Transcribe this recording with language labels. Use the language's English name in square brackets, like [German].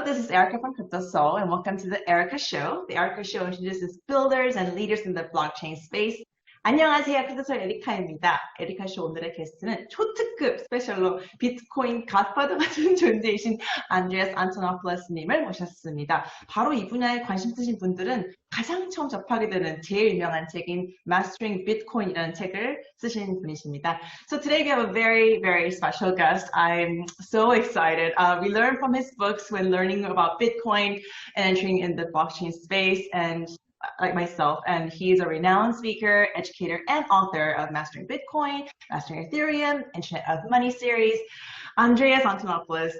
[English] Erica from Crypto Soul, and welcome to the Erica Show. The Erica Show introduces builders and leaders in the blockchain space. [Korean] 안녕하세요. 크리스토 에리카입니다. 에리카 쇼 오늘의 게스트는 초특급 스페셜로 비트코인 갓파더 같은 존재이신 안드레아스 안토노플러스님을 모셨습니다. 바로 이 분야에 관심 있으신 분들은 가장 처음 접하게 되는 제일 유명한 책인 Mastering Bitcoin이라는 책을 쓰신 분이십니다. [English] So today we have a very, very special guest. I'm so excited. We learned from his books when learning about Bitcoin and entering in the blockchain space, and like myself, and he's a renowned speaker, educator, and author of Mastering Bitcoin, Mastering Ethereum, Internet of Money series, Andreas Antonopoulos.